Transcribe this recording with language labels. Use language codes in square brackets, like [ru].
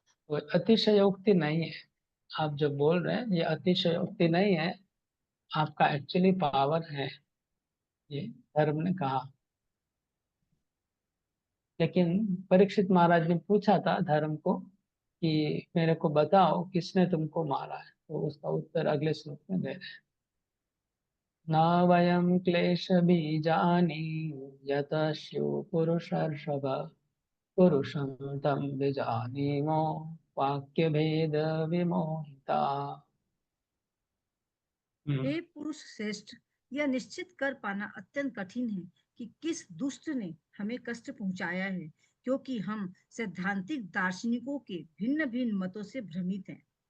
[hi] तो अतिशयोक्ति नहीं है, आप जो बोल रहे हैं ये अतिशयोक्ति नहीं है, आपका एक्चुअली पावर है, ये धर्म ने कहा। लेकिन परीक्षित महाराज ने पूछा था धर्म को कि मेरे को बताओ किसने तुमको मारा है, तो उसका उत्तर अगले श्लोक में दे रहे हैं। [sa] न वयं क्लेशबीजानि यतः स्युः पुरुषर्षभ पुरुषं तं विजानीमो वाक्यभेद विमोहिता। [hi] हे पुरुष श्रेष्ठ, यह निश्चित कर पाना अत्यंत कठिन है कि किस दुष्ट ने हमें कष्ट पहुंचाया है, क्योंकि हम सैद्धांतिक दार्शनिकों के भिन्न भिन्न मतों से भ्रमित हैं।